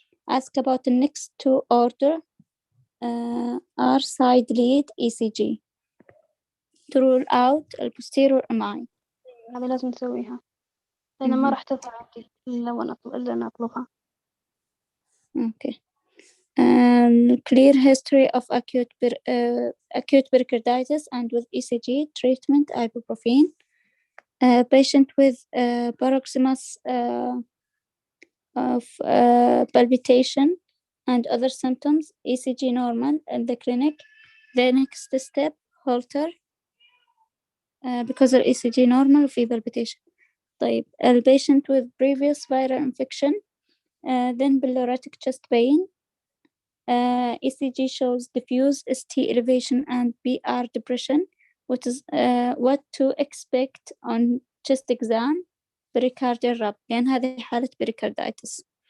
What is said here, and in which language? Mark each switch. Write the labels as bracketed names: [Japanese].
[English] Ask about the next two order are side lead ECG to rule out posterior MI. [Arabic] هذا لازم نسويها. أنا ما راح تظهر عندي إلا أنا أطلبها. [English] Okay. Clear history of acute pericarditis and with ECG treatment ibuprofen. Patient with paroxysmus of palpitation and other symptoms. ECG normal in the clinic. The next step Holter because the ECG normal في palpitation. [Arabic] طيب [English] patient with previous viral infection then pleuritic chest pain. ECG shows diffuse ST elevation and PR depression. What to expect on chest exam? Pericardial rub. [Arabic] لأن هذه حالة pericarditis.